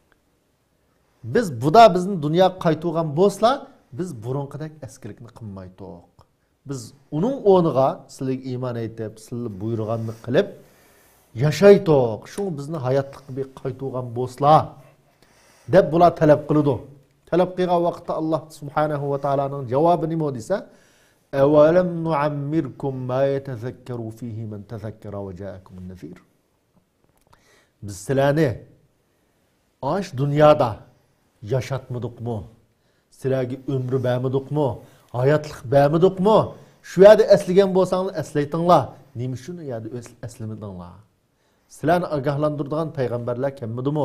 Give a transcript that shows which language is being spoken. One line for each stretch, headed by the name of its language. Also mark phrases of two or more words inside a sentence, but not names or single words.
Uzbek: Biz buda bizni dunyoga qaytuvgan bo'lsalar, biz burunqidek eskilikni qilmaydik. Biz uning o'rniga sizlarga iymon aytib, sizlar buyurganini qilib yashaydik. Shu bizni hayotlikka qaytuvgan bo'lsalar deb bular talab qiladi. Talab qilgan vaqtda Alloh subhanahu va taolaning javobi nima desa,
Arabic: "أولم نعمركم ما يتذكر فيه من تذكر وجاءكم النذير."
Uzbek: Biz sizlarni aş dunyoda yaşatmadikmi? Sizlarga ömrü bermadikmi? Hayotlik bermadikmi? Shu yerda eslagan bo'lsanglar eslaytinglar. Nima shuni yerda eslamadinglar? Sizlarni ogohlantiradigan payg'ambarlar kelmadimi?